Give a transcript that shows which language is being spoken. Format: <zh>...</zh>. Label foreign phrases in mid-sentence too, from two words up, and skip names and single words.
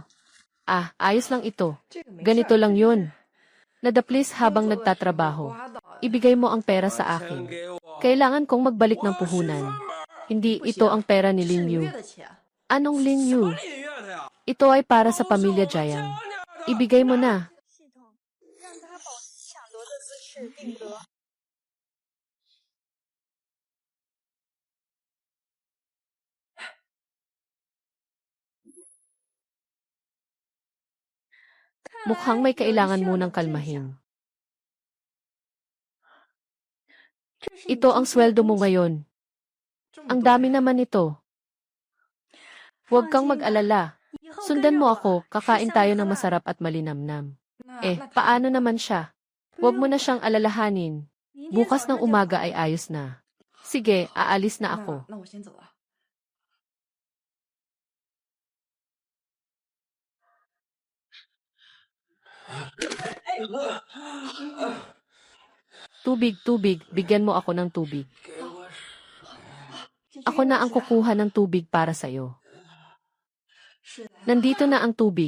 <tl>Ah, ayos lang ito. Ganito lang yun. Nadaplis habang nagtatrabaho. Ibigay mo ang pera sa akin. Kailangan kong magbalik ng puhunan. Hindi ito ang pera ni Lin Yu. Anong Lin Yu? Ito ay para sa pamilya Jiang. Ibigay mo na.</tl> <zh>系统让他保持抢夺的姿势定格。</zh> <tl>Mukhang may kailangan munang kalmahin. Ito ang sweldo mo ngayon. Ang dami naman ito. Huwag kang mag-alala. Sundan mo ako, kakain tayo ng masarap at malinamnam. Paano naman siya? Huwag mo na siyang alalahanin. Bukas ng umaga ay ayos na. Sige, aalis na ako.</tl> <zh>那我先走了。</zh> <tl>Tubig, tubig, bigyan mo ako ng tubig.</tl> <zh>给我水。</zh> <tl>Ako na ang kukuha ng tubig para sa'yo.</tl> <zh>水来了，</zh> <tl>Nandito na ang tubig.</tl>